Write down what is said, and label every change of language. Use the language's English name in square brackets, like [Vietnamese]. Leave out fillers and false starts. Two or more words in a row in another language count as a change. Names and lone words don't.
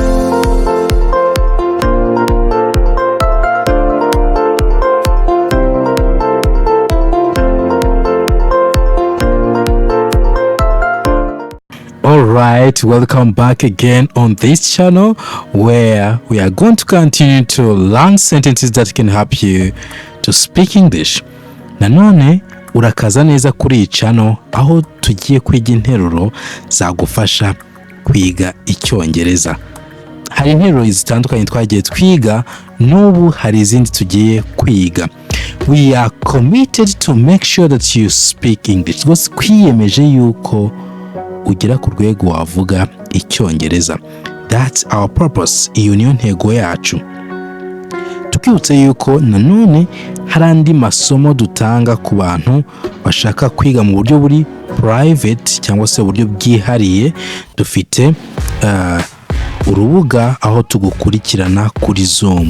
[English] Alright, welcome back again on this channel where we are going to continue to learn sentences that can help you to speak English. [Kinyarwanda] Nanone urakaza neza kuri iyi channel aho tugiye kwiga interuro zagufasha kwiga icyongereza. Hari interuro zitandukanye twagiye twiga, n'ubu hari izindi tugiye kwiga. [English] We are committed to make sure that you speak English. [Kinyarwanda] Rwose twiyemeje yuko ugera ku rwego wavuga icyongereza. [English] That's our purpose. [Kinyarwanda] Iyo niyo ntego yacu. Tukibutse yuko nanone hari andi masomo dutanga ku bantu bashaka kwiga mu buryo buri private cyangwa se uburyo bwihariye. Dufite urubuga aho tugukurikirana kuri Zoom.